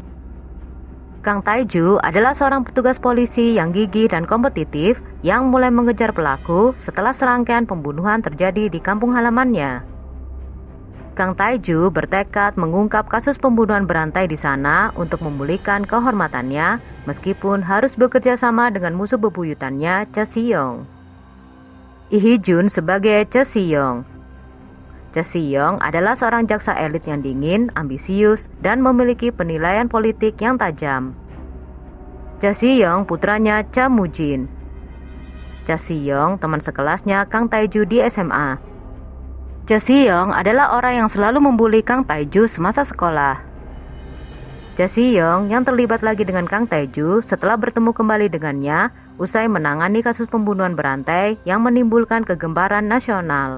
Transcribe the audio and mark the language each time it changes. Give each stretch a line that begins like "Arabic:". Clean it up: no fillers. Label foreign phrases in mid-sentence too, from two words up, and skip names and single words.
Indonesian: Kang Tae-ju adalah seorang petugas polisi yang gigih dan kompetitif yang mulai mengejar pelaku setelah serangkaian pembunuhan terjadi di kampung halamannya. Kang Tae-ju bertekad mengungkap kasus pembunuhan berantai di sana untuk memulihkan kehormatannya meskipun harus bekerja sama dengan musuh bebuyutannya Cha Si-young. Lee Hee-jun sebagai Cha Si-young. Cha Si-young adalah seorang jaksa elit yang dingin, ambisius, dan memiliki penilaian politik yang tajam. Cha Si-young putranya Cha Mu-jin. Cha Si-young teman sekelasnya Kang Tae-ju di SMA. Cha Si-young adalah orang yang selalu membuli Kang Tae-ju semasa sekolah. Cha Si-young yang terlibat lagi dengan Kang Tae-ju setelah bertemu kembali dengannya usai menangani kasus pembunuhan berantai yang menimbulkan kegemparan nasional.